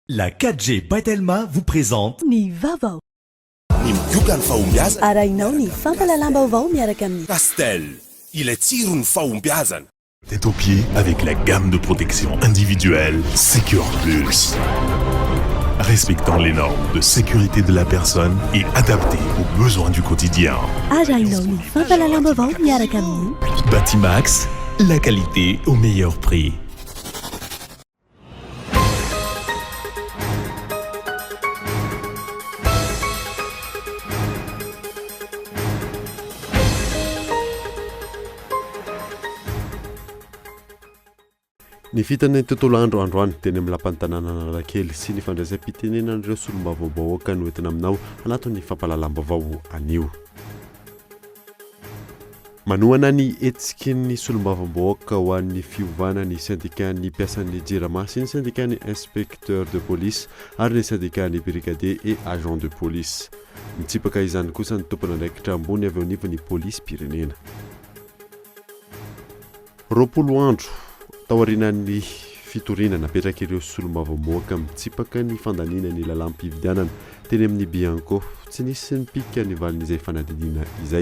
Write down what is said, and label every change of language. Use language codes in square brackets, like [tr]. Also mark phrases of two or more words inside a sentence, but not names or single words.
[fr] La 4G Baitelma vous présente [mg] Ny vaovao. Ny miokany fahombiazana. Arahinao ny fampalalam-baovao miaraka amin'ny Castel, ilay tsiron'ny fahombiazana. [fr] Tête aux pieds avec la gamme de protection individuelle Secure Plus. Respectant les normes de sécurité de la personne et adapté aux besoins du quotidien. [mg] Arahinao ny fampalalam-baovao miaraka amin'ny Batimax, [fr] la qualité au meilleur prix. [mg] Ny fitan'ny tontolo androany teny amin'ny lapan'ny tanàna Analakely sy ny fandraisam-pitenenan'ireo solombavambahoaka no entina aminao anatin'ny fampalalam-baovao anio. Manohana ny etsikin'ny solombavambahoaka ho an'ny fiovana ny syndicat-ny mpiasan'ny jirama sy ny syndicat-ny [fr] inspecteur de police [mg] ary ny syndicat-ny [fr] brigadier et agent de police. [mg] Mitsipaka izany kosa ny tompona andraikitra ambony avy ao anivon'ny polisy pirenena. Roapolo andro taorinan'ny fitoriana napetraka ireo solombavambahoaka mitsipaka ny fandaninany lalam-pividianana teny amin'ny Bianco tsy nisy nipika ny valin'izay fanadidina izay.